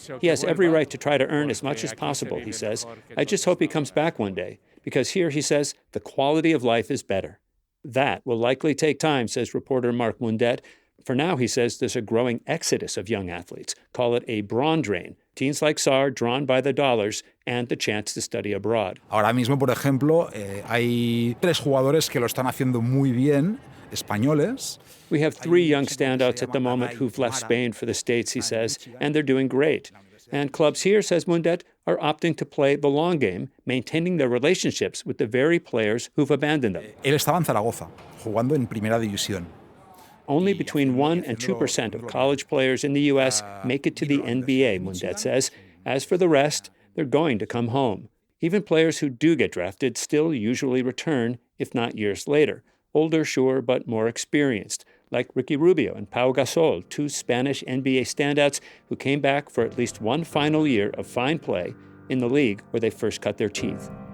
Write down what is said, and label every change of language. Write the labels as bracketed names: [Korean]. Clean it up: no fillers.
[English] He has every right to try to earn as much as possible, he says. I just hope he comes back one day, because here, he says, the quality of life is better. That will likely take time, says reporter Mark Mundet. For now, he says, there's a growing exodus of young athletes. Call it a brawn drain. Teens like Sarr drawn by the dollars and the chance to study abroad. [Spanish] Ahora mismo, por ejemplo, hay 3 jugadores que lo están haciendo muy bien, españoles. [English] We have 3 young standouts at the moment who've left Spain for the States, he says, and they're doing great. And clubs here, says Mundet, are opting to play the long game, maintaining their relationships with the very players who've abandoned them. [Spanish] Él estaba en Zaragoza, jugando en Primera División. [English] Only between 1% and 2% of college players in the U.S. make it to the NBA, Mundet says. As for the rest, they're going to come home. Even players who do get drafted still usually return, if not years later. Older, sure, but more experienced, like Ricky Rubio and Pau Gasol, 2 Spanish NBA standouts who came back for at least one final year of fine play in the league where they first cut their teeth.